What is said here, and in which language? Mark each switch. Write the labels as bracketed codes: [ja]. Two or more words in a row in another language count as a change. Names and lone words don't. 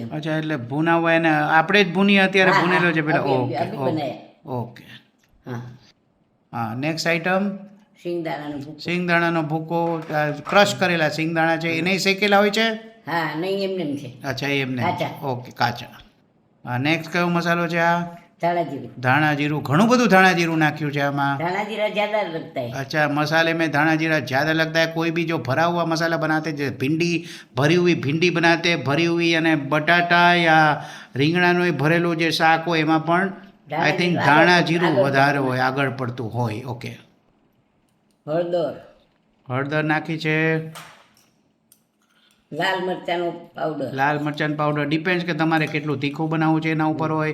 [gu] અચ્છા, એટલે ભૂનાવા એને આપણે જ ભૂની અત્યારે ભૂનેલો છે પેલા। ઓકે, હા હા। [en] next item [gu] સિંગદાણાનો ભૂકો। ક્રશ કરેલા સિંગદાણા છે, એને શેકેલા હોય છે? હા, નહીં, એમને છે। અચ્છા, એમને? ઓકે, કાચા। હા, નેક્સ્ટ કયો મસાલો છે? આ ધાના જીરૂ। ઘણું બધું ધાના જીરૂ નાખ્યું છે આમાં। [hi] धाना जीरा ज़्यादा लगता है। अच्छा, मसाले में धाना जीरा ज़्यादा लगता है। कोई भी जो भरा हुआ मसाला बनाते, जैसे भिंडी, भरी हुई भिंडी बनाते, भरी हुई यानी बटाटा या [gu] રીંગણાનું એ ભરેલું જે શાક હોય એમાં પણ [en] I think [gu] ધાણા જીરું વધારે હોય, આગળ પડતું હોય। ઓકે, હળદર નાખી છે। લાલ મરચાંનો પાવડર ડિપેન્ડ્સ કે તમારે કેટલું તીખું બનાવવું છે એના ઉપર હોય।